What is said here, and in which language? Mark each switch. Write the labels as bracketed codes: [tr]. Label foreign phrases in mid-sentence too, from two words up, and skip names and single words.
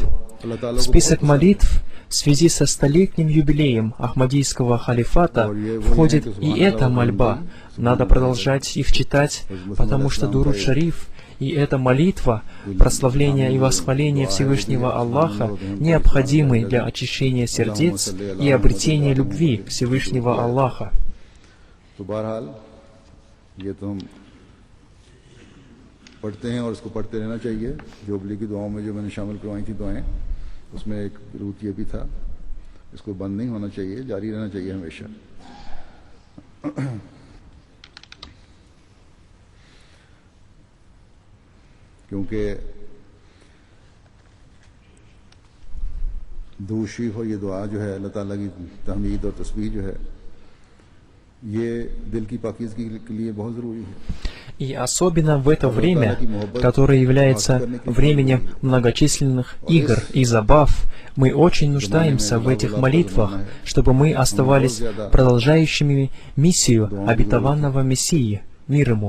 [ru] В список молитв в связи со столетним юбилеем Ахмадийского халифата входит и эта мольба. Надо продолжать их читать, потому что Дуруд Шариф и эта молитва, прославления и восхваления Всевышнего Аллаха необходимы для очищения сердец и обретения любви Всевышнего Аллаха. [ur] یہ تو ہم پڑھتے ہیں اور اس کو پڑھتے رہنا چاہیے. جوبلی کی دعاؤں میں جو میں نے شامل کروائی تھی دعائیں، اس میں ایک روٹ یہ بھی تھا، اس کو بند نہیں ہونا چاہیے، جاری رہنا چاہیے ہمیشہ. کیونکہ درود شریف اور یہ دعا جو ہے اللہ تعالیٰ کی تحمید اور تسبیح جو ہے, [ru] И особенно в это время, которое является временем многочисленных игр и забав, мы очень нуждаемся в этих молитвах, чтобы мы оставались продолжающими миссию обетованного Мессии, мир ему.